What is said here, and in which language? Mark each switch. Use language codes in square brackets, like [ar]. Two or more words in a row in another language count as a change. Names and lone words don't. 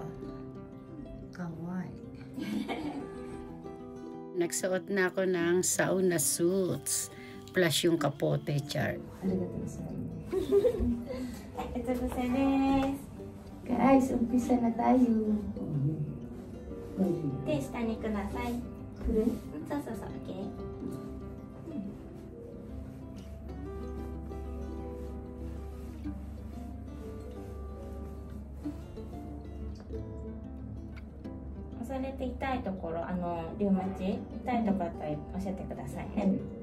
[tl] Kawaii. Nagsuot na ako ng sauna suits. Plus yung kapote chart. Ito po sa des. Guys, umpisa na tayo. [ja] 手下にください。そうそうそう、OK。押されて痛いところ、リウマチ痛いところだったら教えてくださいね。